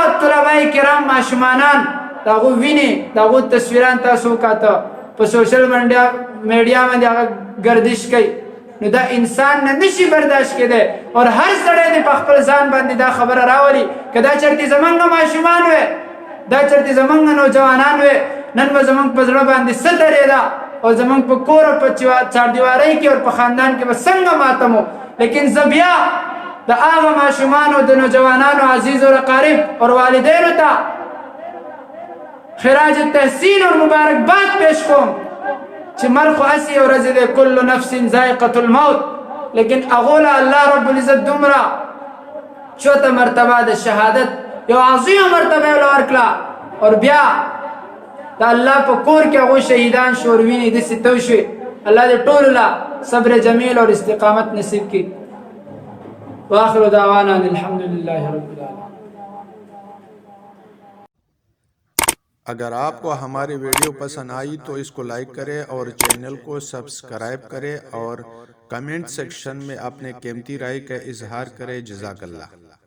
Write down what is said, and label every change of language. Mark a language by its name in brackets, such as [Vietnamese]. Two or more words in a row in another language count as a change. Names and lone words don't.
[Pashto] طلبای کرام ماشومانان د هغو وینې د هغو تصویران تاسو وکاته په [English] social media [Pashto] باندې هغه گردش کوي، نو دا انسان نه نشي برداشت کېدی اور هر سړی دې په خپل ځان باندې دا خبره راولي که دا چرتې زمونږ ماشومان وی، دا چرتې زمونږ نوجوانان وی، نن به زمونږ په زړه باندې څه درېده او زمونږ په کور او په چاردیوارۍ کې اور په خاندان کې به څنګه ماتم و. لیکن زه بیا د هغه ماشومانو د نوجوانانو عزیز او اقارب اور والدینو ته خراج تحسین اور مبارکباد پیش کوم چې مرګ خو هسې یو ورځې دی، [Arabic] کل نفس ذائقة الموت، [Pashto] لیکن هغو له [Arabic] الله رب العزت [Pashto] دومره چوته مرتبه د شهادت یو عظیمه مرتبه یې له ورکړه اور بیا د الله په کور کې هغوی شهیدان شو اور وینې داسې تو شوې. الله دې ټولو له صبر جمیل اور استقامت نصیب کړي. [Arabic] واخر دعوانا الحمد لله رب العالمين. [Hindi] अगर आपको हमारी वीडियो पसंद आई तो इसको लाइक करें और चैनल को सब्सक्राइब करें और [English] comment section [Hindi] में अपने कीमती राय का इजहार करें। जज़ाकल्लाह।